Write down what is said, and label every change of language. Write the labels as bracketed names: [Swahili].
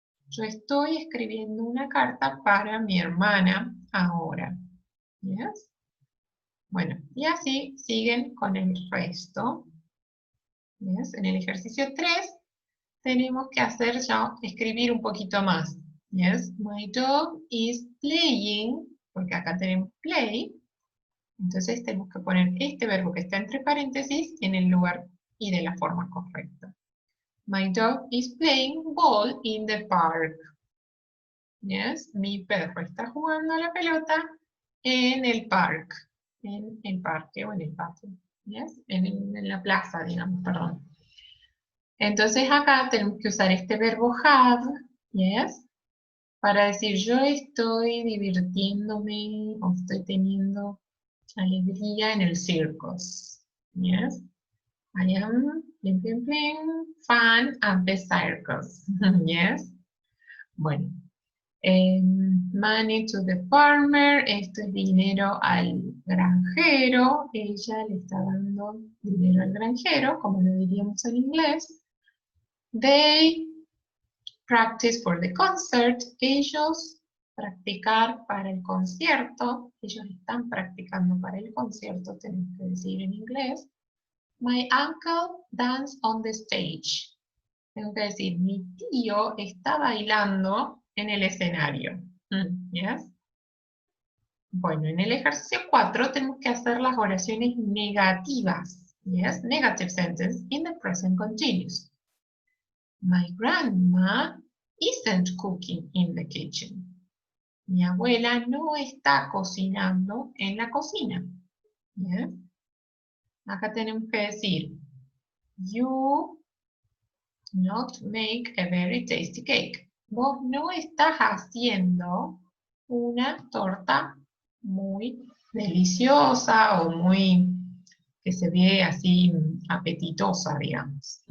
[Spanish] Yo estoy escribiendo una carta para mi hermana ahora. Yes. Bueno, y así siguen con el resto. Yes. En el ejercicio 3 tenemos que hacer ya, escribir un poquito más. [English] Yes, my dog is playing, [Spanish] porque acá tenemos play. Entonces tenemos que poner este verbo que está entre paréntesis en el lugar y de la forma correcta. [English] My dog is playing ball in the park. [Spanish] Yes, mi perro está jugando a la pelota en el parque. En el parque o en el patio. Yes, en la plaza, digamos, perdón. Entonces acá tenemos que usar este verbo have, yes, para decir yo estoy divirtiéndome o estoy teniendo alegría en el circus. [English] Yes, I am playing fun at the circus. [Spanish] Yes, bueno. [English] Money to the farmer, [Spanish] esto es dinero al granjero, ella le está dando dinero al granjero, como lo diríamos en inglés. [English] They practice for the concert, [Spanish] ellos practicar para el concierto, ellos están practicando para el concierto, tenemos que decir en inglés. [English] My uncle danced on the stage. [Spanish] Tengo que decir, mi tío está bailando en el escenario. Yes. Bueno, en el ejercicio 4 tenemos que hacer las oraciones negativas. [English] Yes, negative sentence in the present continuous. My grandma isn't cooking in the kitchen. [Spanish] Mi abuela no está cocinando en la cocina. Yes. Acá tenemos que decir, [English] you not make a very tasty cake. [Spanish] Vos no estás haciendo una torta muy deliciosa o muy que se ve así apetitosa, digamos.